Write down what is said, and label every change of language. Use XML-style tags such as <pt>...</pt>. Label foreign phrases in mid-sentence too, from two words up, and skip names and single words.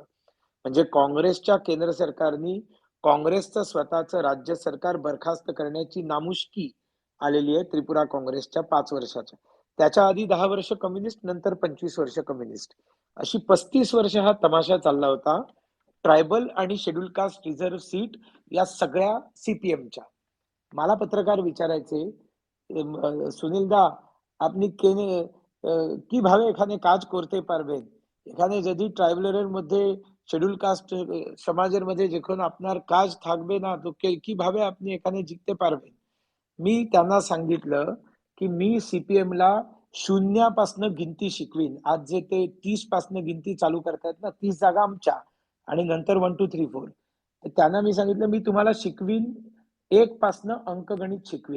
<mr>म्हणजे काँग्रेसच्या केंद्र सरकारनी काँग्रेसचं स्वतःचं राज्य सरकार बरखास्त करण्याची नामुष्की आलेली आहे त्रिपुरा काँग्रेसच्या 5 वर्षाच्या. त्याच्या आधी 10 वर्ष कम्युनिस्ट, नंतर 25 वर्ष कम्युनिस्ट, अशी 35 वर्ष हा तमाशा चालला होता. ट्रायबल आणि</mr> <en>schedule caste reserve seat</en> <mr>या सगळ्या सीपीएमच्या. मला पत्रकार विचारायचे,</mr> <bn>সুনীল দা আপনি কিভাবে এখানে কাজ করতে পারবেন? এখানে যদি ট্রাইবেলের মধ্যে</bn> <en>schedule caste</en> <bn>সমাজের মধ্যে যখন আপনার কাজ থাকবে না, তো কিভাবে আপনি এখানে জিততে পারবেন?</bn> <mr>मी त्यांना सांगितलं की मी सीपीएम ला शून्यापासनं गिनती शिकवीन. आज जे ते 30 पासनं गिनती चालू करतायत ना, 30 जागा आमच्या आणि नंतर 1 2 3 4. तर त्यांना मी सांगितलं, मी तुम्हाला शिकवीन, 1 पासनं अंकगणित शिकवीन.</mr>